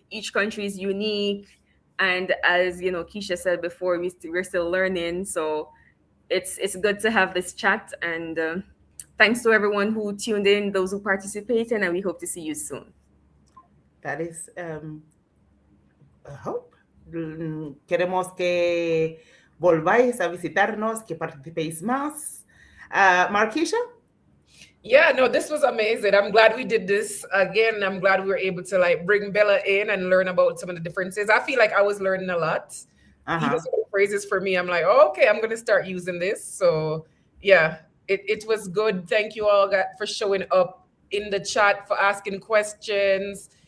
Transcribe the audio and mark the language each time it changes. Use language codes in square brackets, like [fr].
[en] Each country is unique. And as Keisha said before, we're still learning. So it's good to have this chat. And thanks to everyone who tuned in, those who participated, and we hope to see you soon. That is a hope. [es] Queremos que volváis a visitarnos, que participéis más. [en] Marquisha? Yeah, no, this was amazing. I'm glad we did this again. I'm glad we were able to bring Bella in and learn about some of the differences. I feel like I was learning a lot. Even some of the phrases for me, I'm like, okay, I'm going to start using this. So yeah, it was good. Thank you all for showing up in the chat, for asking questions.